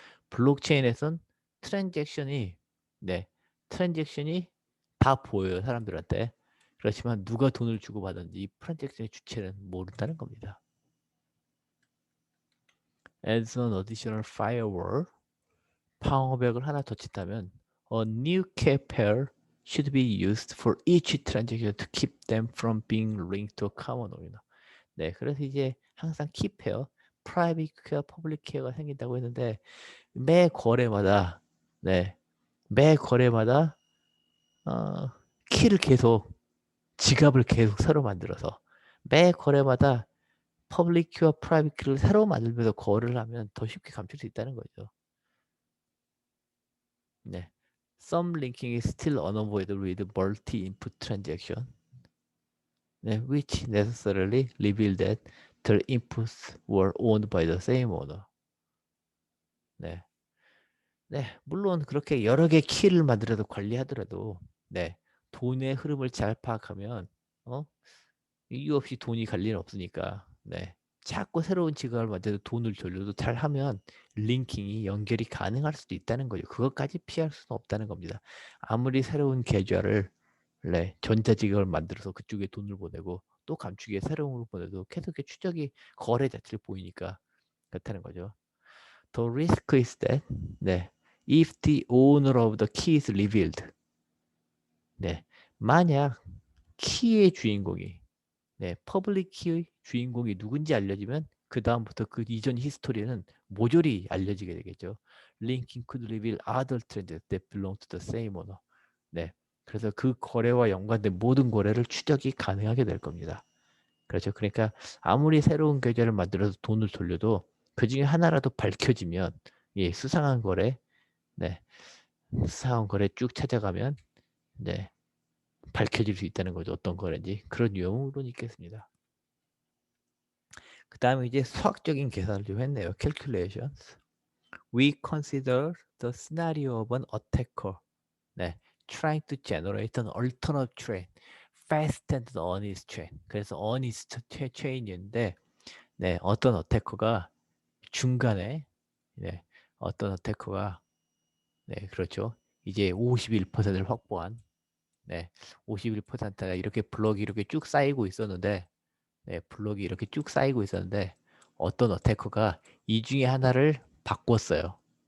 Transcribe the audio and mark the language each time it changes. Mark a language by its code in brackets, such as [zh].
[ko] 블록체인에선 트랜잭션이 네, 트랜잭션이 다 보여요, 사람들한테. 그렇지만 누가 돈을 주고 받은지 트랜잭션의 주체는 모른다는 겁니다. [en] As an additional firewall, [ko] 방어벽을 하나 더 친다면 [en] a new key pair should be used for each transaction to keep them from being linked to a common owner. [ko] 네, 그래서 이제 항상 키페어, 프라이빗 키어, 퍼블릭 키어가 생긴다고 했는데 매 거래마다 네, 매 거래마다 키를 계속 지갑을 계속 새로 만들어서 매 거래마다 퍼블릭 키와 프라이빗 키를 새로 만들면서 거래를 하면 더 쉽게 감출 수 있다는 거죠. 네. [en] Some linking is still unavoidable with multi-input transaction, 네, which necessarily reveal that the inputs were owned by the same owner. [ko] 네. 네, 물론 그렇게 여러 개 키를 만들어서 관리하더라도, 네, 돈의 흐름을 잘 파악하면, 이유 없이 돈이 갈 리는 없으니까, 네, 자꾸 새로운 지갑을 만들어서 돈을 돌려도 잘 하면 링킹이 연결이 가능할 수도 있다는 거죠. 그것까지 피할 수는 없다는 겁니다. 아무리 새로운 계좌를, 네, 전자지갑을 만들어서 그쪽에 돈을 보내고 또 감추기에 새로운 걸 보내도 계속 추적이 거래 자체를 보이니까 그렇다는 거죠. [en] The risk is that, [ko] 네, [en] if the owner of the key is revealed, [ko] 네, 만약 키의 주인공이, 네, 퍼블릭 키의 주인공이 누군지 알려지면 그 다음부터 그 이전 히스토리는 모조리 알려지게 되겠죠. [en] Linking could reveal other transactions that belong to the same owner. [ko] 네, 그래서 그 거래와 연관된 모든 거래를 추적이 가능하게 될 겁니다. 그렇죠. 그러니까 아무리 새로운 계좌를 만들어서 돈을 돌려도 그 중에 하나라도 밝혀지면, 예, 수상한 거래, 네, 수상한 거래 쭉 찾아가면, 네, 밝혀질 수 있다는 거죠. 어떤 거래인지. 그런 유형으로 있겠습니다. 그 다음에 이제 수학적인 계산을 좀 했네요. [en] calculations. We consider the scenario of an attacker, 네, trying to generate an alternate chain faster than the honest chain. [ko] 그래서 honest chain인데, 네, 어떤 어태커가 중간에, 네, 어떤 어태커가, 네, 그렇죠. 이제 51%를 확보한, 네, 51%가 이렇게 블록이 이렇게 쭉 쌓이고 있었는데, 네, 블록이 이렇게 쭉 쌓이고 있었는데 어떤 어태커가 이 중에 하나를 바꿨어요.